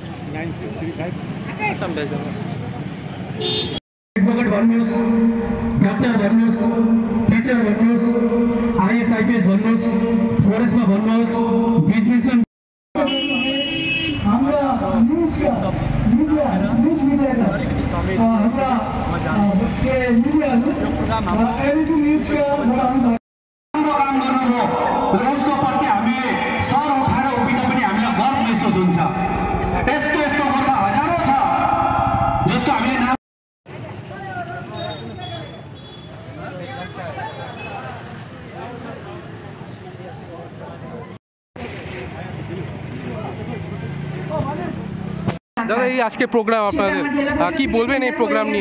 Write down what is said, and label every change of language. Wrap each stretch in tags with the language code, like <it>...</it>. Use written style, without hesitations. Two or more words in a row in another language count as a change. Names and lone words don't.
<ne>एडभोकेट भन्नुहोस्, डाक्टर भन्नुहोस्, टिचर भन्नुहोस्, आइएस आइपिएस भन्नुहोस्, फरेस्टमा भन्नुहोस्, बिजनेसमा हाम्रा न्युजका न्युज मिडियाका हाम्रा मिडियाहरू एबिपी न्युजका राम्रो काम गर्नुभयो र उसको प्रति हामीले सर उठाएर उभिँदा पनि हामीलाई गर्व महसुस हुन्छ। यस्तो यस्तो गर्दा हजारौँ छ जसको हामीले नाम</ne> <bn>দাদা এই আজকে প্রোগ্রাম আপনাদের কি বলবেন এই প্রোগ্রাম নিয়ে?</bn>